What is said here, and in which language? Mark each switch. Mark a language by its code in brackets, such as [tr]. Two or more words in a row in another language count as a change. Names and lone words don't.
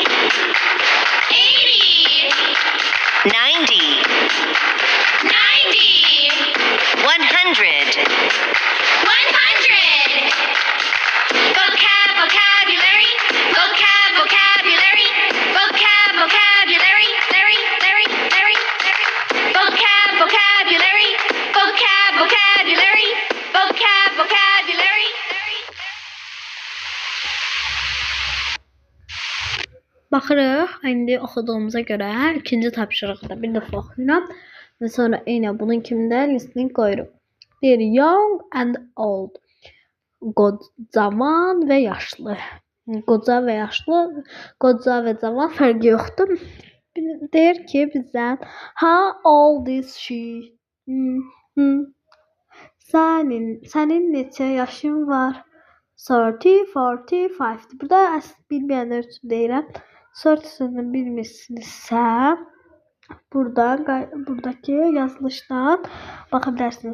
[en] 90 100 vocabulary, vocabulary, vocabulary, vocabulary. [az] Baxırıq, indi oxuduğumuza görə ikinci tapşırıqda bir dəfə oxuyuram və sonra eyni bunun kimi də listening qoyuruq. Deyir [en] young and old. [az] Cavan və yaşlı. Qoca və yaşlı, qoca və cavan fərqi yoxdur. Deyir ki bizə [en] how old is she? [az] Sənin neçə yaşın var? 30, 45. Burada əsl bilməyənlər üçün deyirəm. 40 sözünü bilmirsinizsə, buradakı yazılışdan baxa bilərsiniz.